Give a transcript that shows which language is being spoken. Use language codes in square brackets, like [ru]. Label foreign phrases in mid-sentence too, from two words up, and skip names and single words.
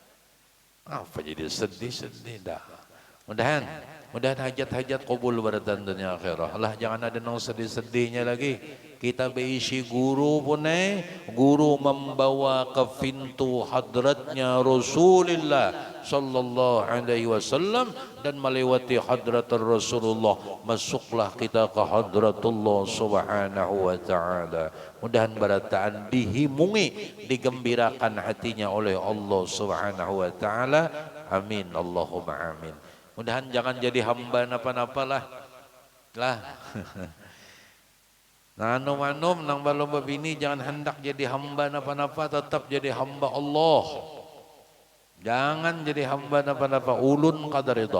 [bjn] Apa jadi sedih dah. Mudahan Mudah hajat-hajat qabul baratan dunia akhirah. Allah jangan ada nang sedih-sedihnya lagi. Kita berisi guru pun guru membawa ke pintu hadratnya Rasulullah [ar] sallallahu alaihi wasallam [bjn] dan melewati hadrat Rasulullah masuklah kita ke hadratullah [ar] subhanahu wa ta'ala. [bjn] Mudahan barataan dihimungi, digembirakan hatinya oleh Allah [ar] subhanahu wa ta'ala. Amin Allahumma amin. [bjn] Mudahan jangan jadi hamba napa-napa lah. Nanum-nanum nang balom babini jangan hendak jadi hamba napa-napa, tetap jadi hamba Allah. Jangan jadi hamba napa-napa, ulun qadar itu.